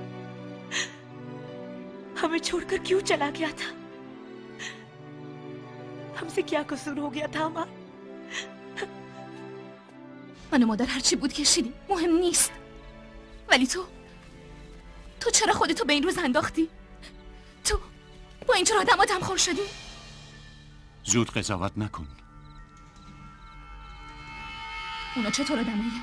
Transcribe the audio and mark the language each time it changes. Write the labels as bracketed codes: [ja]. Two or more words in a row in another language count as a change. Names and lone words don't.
[hi] हमें छोड़कर क्यों चला गया था? हमसे क्या कसूर हो गया था अमान? [fa] من و مادر هرچی بود کشیدیم، مهم نیست. ولی تو چرا خودتو به این روز انداختی؟ تو با اینجور آدم دمخور شدی؟ زود قضاوت نکن. اونا چطور آدمایی؟